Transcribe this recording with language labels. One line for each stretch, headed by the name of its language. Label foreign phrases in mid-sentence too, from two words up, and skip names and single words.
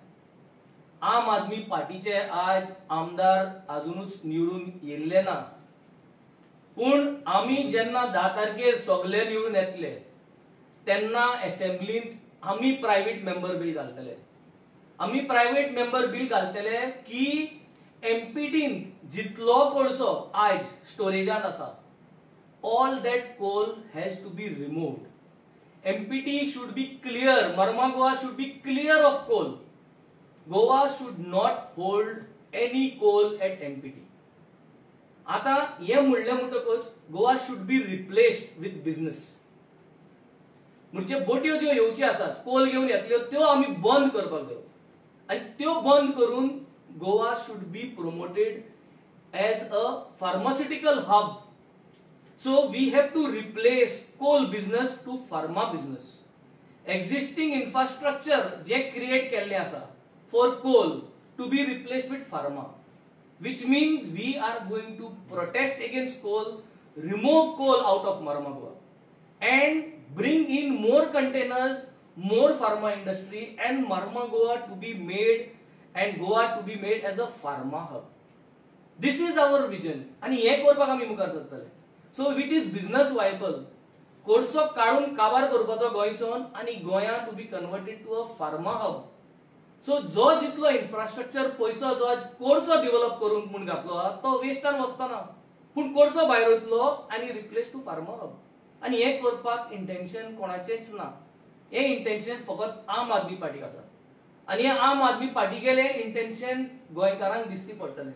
Konkani: आम आदमी पार्टीचे आज आमदार अजूनच निवडून येयल्ले ना, पूण आमी जेन्ना 10 तारखेर सगळे निवडून येतले तेन्ना असेंब्लींत आमी
English: private member bill
Konkani: घालतले. आमी
English: private member bill
Konkani: घालतले की एमपीटीन जितलो कोळसो आज स्टोरेजांत आसा,
English: all that coal has to be removed. MPT should be clear. Marmagua should be clear of coal. Goa should not hold any coal at MPT.
Konkani: आता हे म्हणले म्हणटकच
English: गोवा should be replaced with business.
Konkani: म्हणजे बोट्यो ज्यो येवच्यो आसात कोल घेवन येतल्यो त्यो आमी बंद करपाक जाय आनी त्यो बंद करून गोवा
English: should be promoted as a pharmaceutical hub. So we have to replace coal business to pharma business. Existing infrastructure
Konkani: जे create केल्ले आसा
English: for coal to be replaced with pharma, which means we are going to protest against coal, remove coal out of Marmagua and bring in more containers, more pharma industry and Marmagua to be made and Goa to be made as a pharma hub. This is our vision
Konkani: आणि हे करपाक आमी मुखार सरतले.
English: So if it is business viable,
Konkani: कोळसो काढून काबार करपाचो गोंयचोन आणि गोंया
English: to be converted to a pharma hub.
Konkani: सो जो जितलो इन्फ्रास्ट्रक्चर पैसो जो आज कोळसो डेव्हलप करून म्हूण घातलो हा तो वेस्टान वचपाना, पूण कोळसो भायर वयतलो आणि
English: replace to pharma hub.
Konkani: आणि हे करपाक इंटेन्शन कोणाचेच ना. हे इंटेन्शन फकत आम आदमी पार्टीक आसा आणि हे आम आदमी पार्टी गेले इंटेन्शन गोंयकारांक दिसती पडटले.